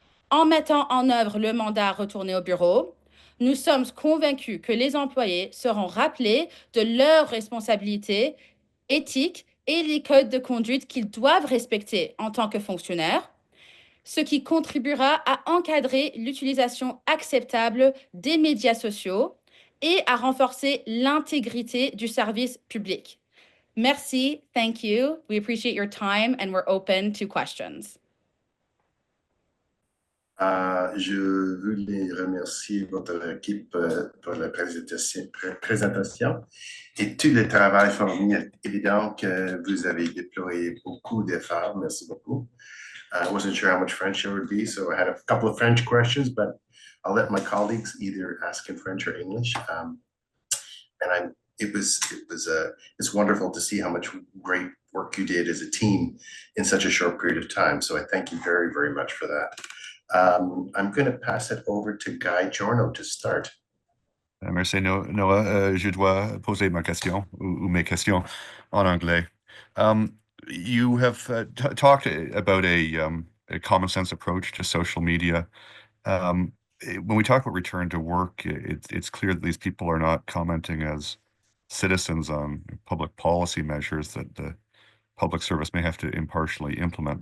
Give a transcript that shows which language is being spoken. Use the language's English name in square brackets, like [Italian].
[French] En mettant en œuvre le mandat retourné au bureau, nous sommes convaincus que les employés seront rappelés de leurs responsabilités éthiques et les codes de conduite qu'ils doivent respecter en tant que fonctionnaires. ce qui contribuera à encadrer l'utilisation acceptable des médias sociaux et à renforcer l'intégrité du service public. Merci, [English] thank you. We appreciate your time and we're open to questions. [French] Je voulais remercier votre équipe pour la présentation et tout le travail fourni. Évidemment que vous avez déployé beaucoup d'efforts. Merci beaucoup. [English] I wasn't sure how much French there would be, so I had a couple of French questions, but I'll let my colleagues either ask in French or English. And it's wonderful to see how much great work you did as a team in such a short period of time. So I thank you very, very much for that. I'm going to pass it over to Guy Giorno to start. [French] Merci Noah. Je dois poser ma question ou mes questions en anglais. [English] You have talked about a common sense approach to social media. When we talk about return to work, it's clear that these people are not commenting as citizens on public policy measures that the public service may have to impartially implement.